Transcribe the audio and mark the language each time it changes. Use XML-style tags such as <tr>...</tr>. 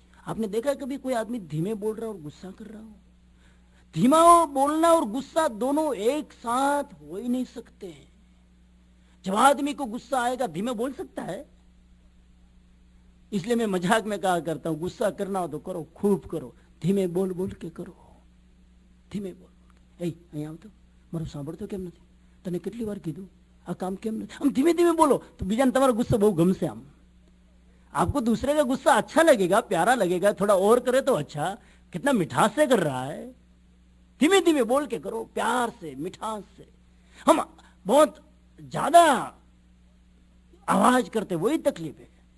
<hi>आपने देखा कभी कोई आदमी धीमे बोल रहा और गुस्सा कर रहा हो? धीमा बोलना और गुस्सा दोनों एक साथ हो ही नहीं सकते हैं। जब आदमी को गुस्सा आएगा धीमे बोल सकता है। इसलिए मैं मजाक में कहा करता हूं, गुस्सा करना हो तो करो, खूब करो, धीमे बोल बोल के करो। धीमे बोल ए</hi> <gu>અહીંયા આવતો મારું સાંભળતો કેમ નથી? તને કેટલી વાર કીધું આ કામ કેમ નથી? આમ ધીમે ધીમે બોલો તો બીજાને તમારો ગુસ્સો બહુ ગમશે।</gu> <hi>આમ आपको दूसरे का गुस्सा अच्छा लगेगा, प्यारा लगेगा। थोड़ा और करे तो अच्छा, कितना मिठास से कर रहा है। धीमे धीमे बोल के करो, प्यार से, मिठास से। हम बहुत ज्यादा आवाज करते, वही तकलीफ है।</hi>